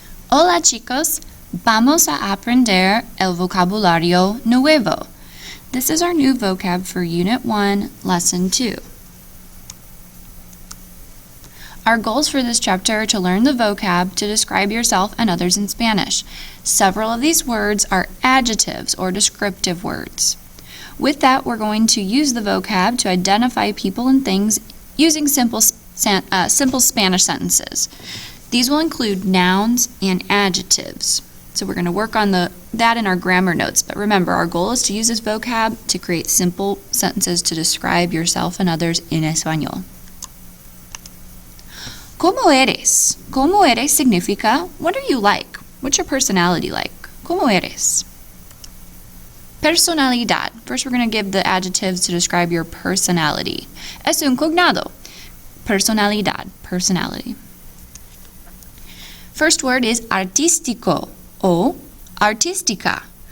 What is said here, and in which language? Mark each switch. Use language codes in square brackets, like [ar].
[es] Hola chicos, vamos a aprender el vocabulario nuevo. [en] This is our new vocab for Unit 1, Lesson 2. Our goals for this chapter are to learn the vocab to describe yourself and others in Spanish. Several of these words are adjectives or descriptive words. With that, we're going to use the vocab to identify people and things using simple Spanish sentences. These will include nouns and adjectives. So we're going to work on that in our grammar notes. But remember, our goal is to use this vocab to create simple sentences to describe yourself and others in español. [es] ¿Cómo eres? ¿Cómo eres significa, [en] what are you like? What's your personality like? [es] ¿Cómo eres? Personalidad. [en] First, we're going to give the adjectives to describe your personality. [es] Es un cognado. [en] Personalidad, personality. First word is artístico o artística.